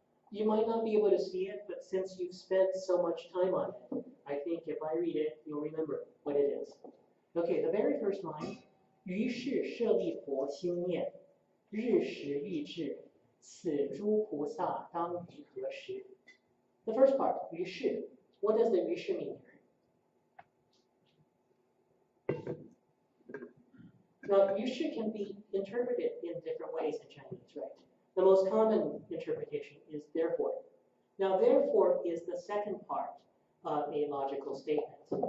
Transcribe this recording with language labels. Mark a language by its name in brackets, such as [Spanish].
[English] You might not be able to see it, but since you've spent so much time on it, I think if I read it, you'll remember what it is. Okay, the very first line, [Chinese] 于是舍利弗心念，日时欲至，此诸菩萨当于何时? [English] The first part, 于是. What does the 于是 mean here? Now, 于是 can be interpreted in different ways in Chinese, right? The most common interpretation is therefore. Now, therefore is the second part of a logical statement.